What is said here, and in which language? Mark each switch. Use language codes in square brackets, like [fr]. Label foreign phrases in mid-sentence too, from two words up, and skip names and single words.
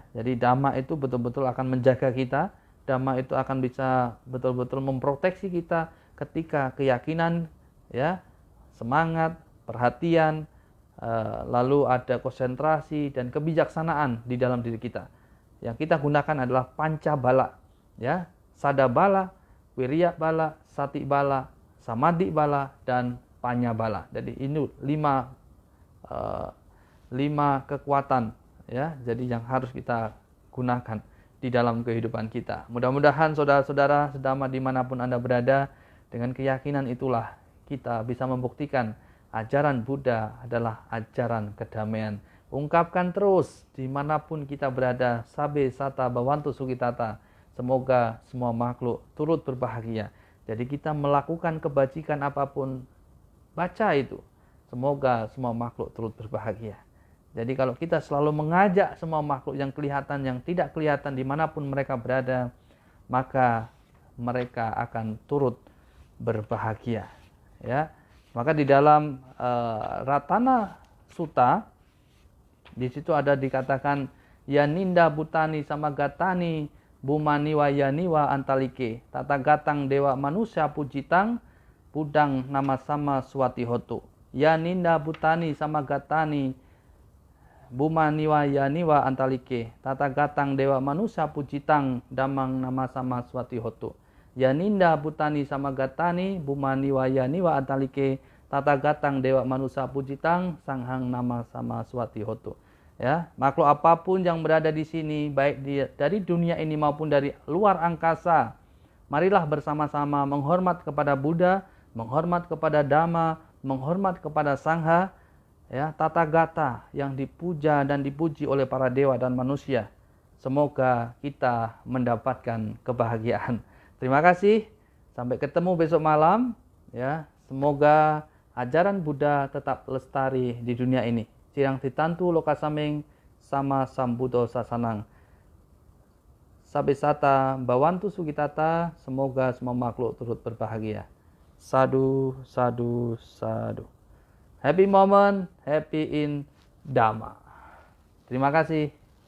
[id] Jadi dhamma itu betul-betul akan menjaga kita, dhamma itu akan bisa betul-betul memproteksi kita ketika keyakinan, ya, semangat, perhatian, lalu ada konsentrasi dan kebijaksanaan di dalam diri kita. Yang kita gunakan adalah [pi] panca bala, [id] ya, [pi] sada bala, wirya bala, sati bala, samadhi bala, dan panya bala. [id] Jadi ini lima kekuatan, ya. Jadi yang harus kita gunakan di dalam kehidupan kita. Mudah-mudahan saudara-saudara sedama dimanapun Anda berada, dengan keyakinan itulah kita bisa membuktikan ajaran Buddha adalah ajaran kedamaian. Ungkapkan terus dimanapun kita berada, [pi] sabe sata bawantu sukitata. [id] Semoga semua makhluk turut berbahagia. Jadi kita melakukan kebajikan apapun, baca itu. Semoga semua makhluk turut berbahagia. Jadi kalau kita selalu mengajak semua makhluk yang kelihatan, yang tidak kelihatan, dimanapun mereka berada, maka mereka akan turut berbahagia, ya. Maka di dalam Ratana Sutta, di situ ada dikatakan [pi] Yaninda Bhutani Samagatani Bumaniwa Yaniwa Antalike Tata Gatang Dewa Manusia Pujitang Budang Nama Sama Swati Hotu. Yaninda Bhutani Samagatani Bumaniwa Yaniwa Antalike Tata Gatang Dewa Manusia Pujitang Damang Nama Sama Swati Hotu. Yaninda Bhutani Samagatani Bumaniwa Yaniwa Antalike Tata Gatang Dewa Manusia Pujitang Sanghang Nama Sama Swati Hotu. [id] Ya, makhluk apapun yang berada di sini, baik dari dunia ini maupun dari luar angkasa, marilah bersama-sama menghormat kepada Buddha, menghormat kepada Dhamma, menghormat kepada Sangha, ya, tata gata yang dipuja dan dipuji oleh para dewa dan manusia. Semoga kita mendapatkan kebahagiaan. Terima kasih. Sampai ketemu besok malam, ya. Semoga ajaran Buddha tetap lestari di dunia ini. [pi] Cirang titantu lokasaming sama sambudo sasanang. Sabesata bawantu sugitata. [id] Semoga semua makhluk turut berbahagia. [pi] Sadu, sadu, sadu. [en] Happy moment, happy in Dhamma. [id] Terima kasih.